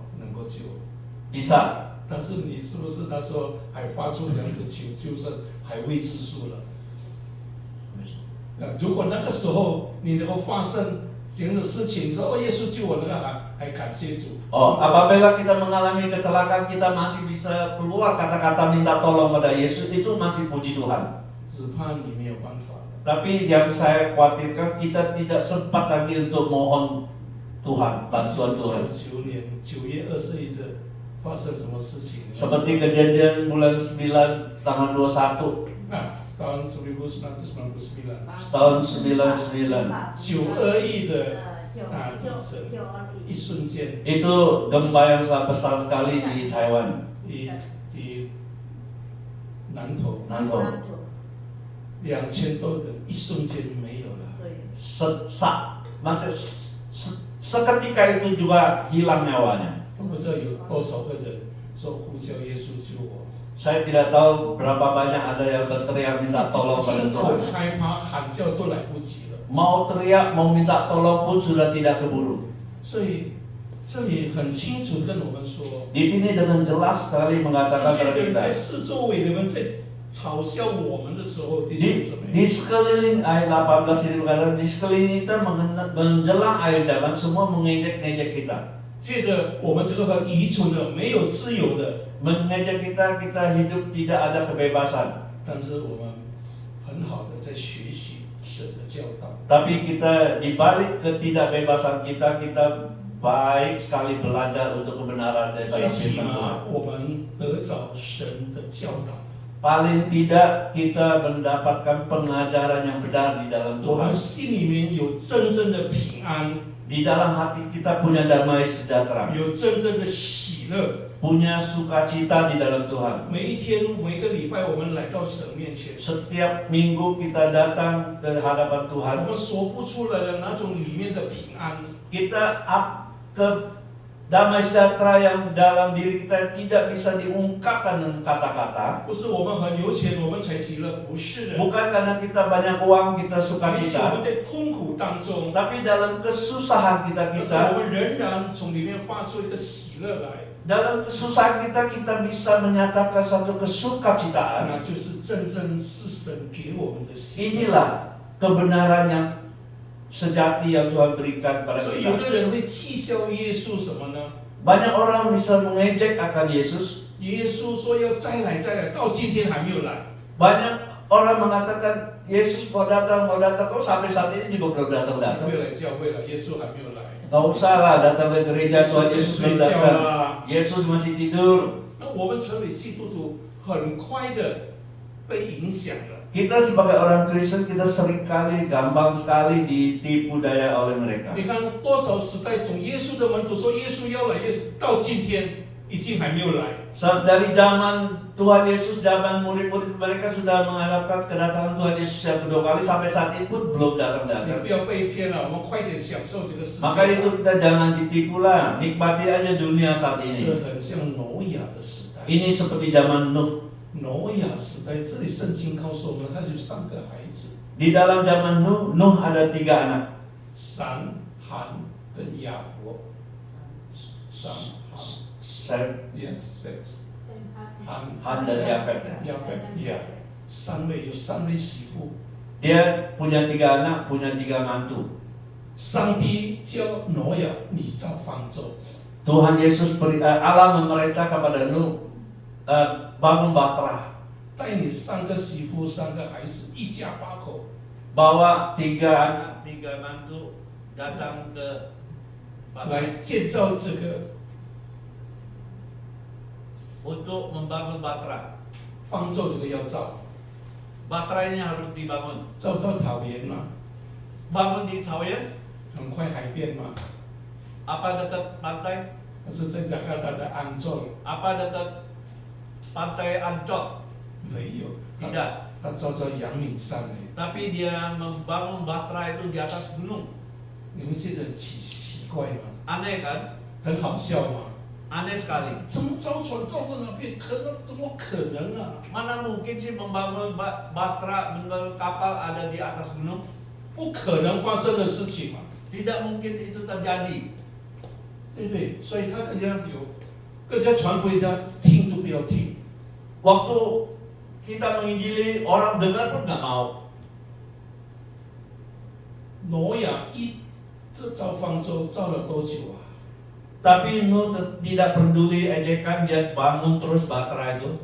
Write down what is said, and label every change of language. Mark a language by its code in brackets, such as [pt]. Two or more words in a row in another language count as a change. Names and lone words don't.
[zh] 能够救。 [id] Bisa. [zh] 但是你是不是那时候还发出这样子求救声，还未知数了？如果那个时候你能够发生这样的事情，你说哦，耶稣救我，那个还感谢主。 [id] Oh, apabila kita mengalami kecelakaan, kita masih bisa keluar kata-kata minta tolong pada Yesus, itu masih puji Tuhan. [zh] 只怕你没有办法。 [id] Tapi yang saya khawatirkan, kita tidak sempat lagi untuk mohon Tuhan, bantuan Tuhan. [zh] 1999 年9月21日发生什么事情？ [id] Seperti kejadian bulan 9 tanggal 21 nah, tahun 1999， tahun 99. [zh] 921 的大地震，一瞬间 [id] Itu gempa yang sangat besar sekali di Taiwan, di 南投 Nanto. [zh] 2000多人一瞬间没有了。 [id] Seketika itu juga hilang nyawanya. [zh] 我不知道有多少个人说呼叫耶稣救我， [id] Saya tidak tahu berapa banyak ada yang berteriak minta tolong pada [zh] 惊 [id] Tuhan. [zh] 恐害怕喊叫都来不及了。 [id] Mau teriak, mau minta tolong pun sudah tidak keburu. [zh] 所以这里很清楚跟我们说， [id] Di sini dengan jelas sekali [zh] 这 [id] mengatakan [zh] 些 [id] pada [zh] 人 [id] kita. [zh] 在四周围的人在嘲笑我们的时候，弟兄姊 [id] Di [zh] 妹， [id] sekeliling ayat 18 ini berkata, di sekeliling kita menjelang akhir zaman semua mengejek-ngejek kita. [zh] 借着我们这个很愚蠢的、没有自由的， [id] Mengejek kita hidup tidak ada kebebasan. [zh] 但是我们很好的在学习神的教导。 [id] Tapi kita dibalik ketidakbebasan kita baik sekali belajar untuk kebenaran [zh] 最 [id] daripada [zh] 起 [id] firman Tuhan. [zh] 码我们得着神的教导， [id] Paling tidak kita mendapatkan pengajaran yang benar di dalam [zh] 我们 [id] Tuhan. [zh] 心里面有真正的平安， [id] Di dalam hati kita punya damai sejahtera, [zh] 有真正的喜乐。 [id] punya sukacita di dalam Tuhan. [zh] 每一天、每个礼拜，我们来到神面前， [id] Setiap minggu kita datang ke hadapan [zh] 我 [id] Tuhan, [zh] 们说不出来的那种里面的平安， [id] kita ke damai sejahtera yang dalam diri kita tidak bisa diungkapkan dengan kata-kata. [zh] 不是我们很有钱我们才喜乐，不是的。 [id] Bukan karena kita banyak uang kita [zh] 而且我 [id] sukacita, [zh] 们在痛苦当中， [id] tapi dalam kesusahan [zh] 但是 [id] kita [zh] 我们仍然从里面发出一个喜乐来， [id] dalam kesusahan kita bisa menyatakan satu kesukacitaan. [zh] 那就是真正是神给我们的喜乐。 [id] Inilah kebenaran yang sejati yang Tuhan berikan kepada [zh] 所以有 [id] kita. [zh] 的人会讥笑耶稣什么呢？ [id] Banyak orang bisa mengejek akan Yesus. [zh] 耶稣说要再来，到今天还没有来。 [id] Banyak orang mengatakan Yesus mau datang, kok sampai saat ini juga belum datang-datang. [zh] 没有来教会了，耶稣还没有来。 [id] Gak usah lah datang ke gereja, Tuhan [zh] 耶 [id] Yesus [zh] 稣睡 [id] belum [zh] 觉 [id] datang. [zh] 了。 [id] Yesus masih tidur. [zh] 那我们成为基督徒，很快的被影响了。 [id] Kita sebagai orang Kristen, kita seringkali gampang sekali ditipu daya oleh mereka. [zh] 你看多少时代，从耶稣的门徒说耶稣要来，耶稣到今天已经还没有来。 [id] Dari zaman Tuhan Yesus, zaman murid-murid mereka sudah mengharapkan kedatangan Tuhan Yesus yang kedua kali, sampai saat ini pun belum [zh] 你 [id] datang-datang. [zh] 不要被骗了，我们快点享受这个世界。 [id] Maka itu kita jangan ditipu lah, nikmati aja dunia saat [zh] 这 [id] ini. [zh] 很像挪亚的时代。 [id] Ini seperti zaman Nuh. [zh] 挪亚时代，这里圣经告诉我们，他有3个孩子， [id] Di dalam zaman Nuh ada 3 anak. [zh] 闪、含跟雅弗。闪、含 [id] Sem, ， [en] yes, sex， [zh] 含、 [id] Ham dan Yafet. [zh] 雅弗，yeah，有3位媳妇。 [id] Dia punya 3 anak, punya 3 mantu. [zh] 上帝叫挪亚，你造方舟。 [id] Tuhan Yesus Allah memerintah kepada Nuh bangun bahtera, [zh] 带你3个媳妇、3个孩子，一家8口， [id] bawa 3 anak, 3 mantu datang ke bahtera [zh] 来建造这个 [id] untuk membangun bahtera. [zh] 方舟。这个要造， [id] Bahtera ini harus dibangun. [zh] 造桃园嘛， [id] Bangun di Taoyuan, [zh] 很快海边嘛， [id] apa dekat pantai? [zh] 但是在加拿大的安壮 [id] Apa dekat pantai Ancol? [zh] 没有。 [id] Tidak. [zh] 他造在阳明山呢， [id] tapi dia membangun Batra itu di atas gunung. [zh] 你会觉得奇怪吗？ [id] Aneh kan? [zh] 很好笑吗？ [id] Aneh sekali. [zh] 怎么造船造到那边？怎么可能啊？ [id] Mana mungkin sih membangun Batra, membangun kapal ada di atas gunung? [zh] 不可能发生的事情嘛， [id] Tidak mungkin itu terjadi. [zh] 对不对？所以他更加传福音，家听都不要听。 [id] Waktu kita menginjili, orang dengar pun nggak mau. [zh] 挪亚这造方舟造了多久啊？ [id] Tapi Nuh tidak peduli ejekan, dia bangun terus Batra itu.